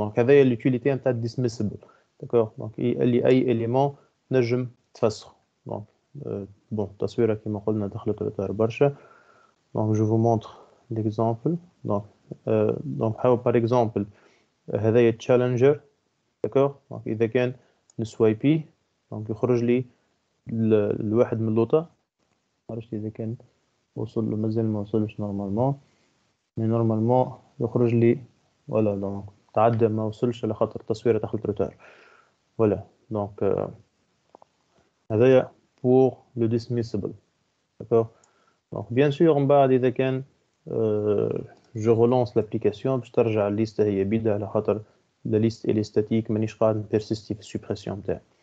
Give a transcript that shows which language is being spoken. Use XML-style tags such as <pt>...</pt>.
<fr>donc</fr> <ar>هذايا</ar> <fr>l'utilité</fr> <ar>نتاع</ar> <fr>dismissible, d'accord.</fr> <ar>donc اللي اي élément نجم تفسخ. donc bon, التصويره كما قلنا دخلت الإطار برشا.</ar> <fr>donc je vous montre l'exemple. donc par exemple</fr> <ar>هذايا</ar> <fr>challenger, d'accord.</fr> <ar>donc إذا كان نسوايبي donc يخرج لي الواحد من اللوطة. ما عرفتش إذا كان وصل له, مازال ما وصلش نورمالمون, مي نورمالمون يخرج لي ولا دونك تعدى ما وصلش على خاطر التصويره دخلت روتار.</ar> <fr>voilà. donc</fr> <ar>هذايا</ar> <fr>pour le dismissible, d'accord. donc bien sûr</fr> <ar>من بعد إذا كان</ar> <fr>je relance l'application</fr> <ar>باش ترجع الليسته هي بيدا, على خاطر</ar> <fr>la liste elle est statique,</fr> <ar>مانيش قاعد نبيرسيستي في السوبريسيون تاعي.</ar>